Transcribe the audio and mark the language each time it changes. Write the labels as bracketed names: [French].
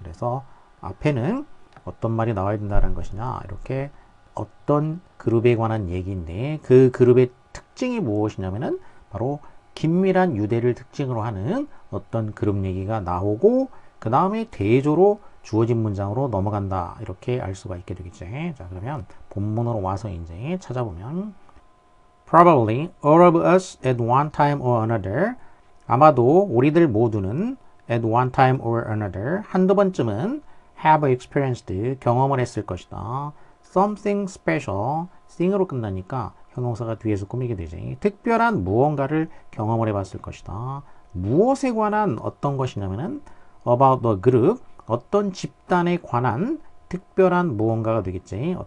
[Korean] 그래서 앞에는 어떤 말이 나와야 된다는 것이냐, 이렇게 어떤 그룹에 관한 얘기인데 그 그룹의 특징이 무엇이냐면은 바로 긴밀한 유대를 특징으로 하는 어떤 그룹 얘기가 나오고, 그 다음에 대조로 주어진 문장으로 넘어간다, 이렇게 알 수가 있게 되겠지. 자, 그러면 본문으로 와서 이제 찾아보면 [English] Probably all of us at one time or another. [Korean] 아마도 우리들 모두는 [English] at one time or another [Korean] 한두 번쯤은 [English] have experienced [Korean] 경험을 했을 것이다. [English] Something special [Korean] thing으로 끝나니까 형용사가 뒤에서 꾸미게 되지. 특별한 무언가를 경험을 해봤을 것이다. 무엇에 관한 어떤 것이냐면은 [English] about the group [Korean] 어떤 집단에 관한 특별한 무언가가 되겠지.